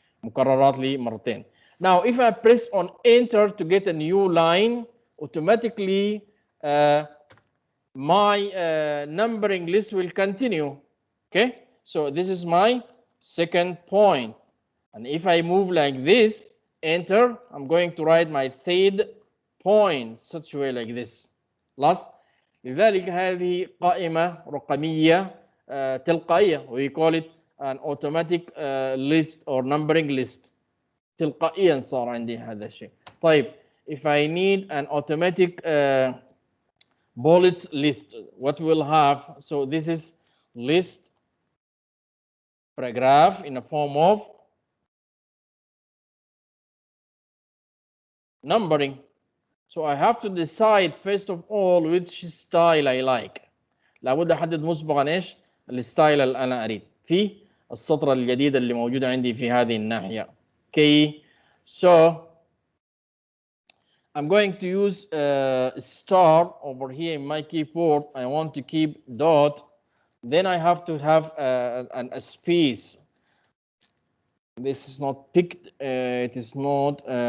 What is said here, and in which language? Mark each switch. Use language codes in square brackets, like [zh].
[ar] مكررات لي مرتين. [en] Now if I press on enter to get a new line, automatically my numbering list will continue. Okay. So this is my second point. And if I move like this, enter, I'm going to write my third point such a way like this. Last. [ar] لذلك هذه قائمة رقمية تلقائية. [en] We call it an automatic list or numbering list. [ar] تلقائيا صار عندي هذا الشيء. [en] طيب, if I need an automatic bullets list, what we'll have? So this is list paragraph in a form of numbering. So I have to decide first of all which style I like. [ar] لابد احدد مسبقا ايش الستايل اللي انا اريد في السطر الجديد اللي موجود عندي في هذه الناحية. [en] Okay, so I'm going to use star over here in my keyboard. I want to keep dot. Then I have to have a space. This is not picked. It is not.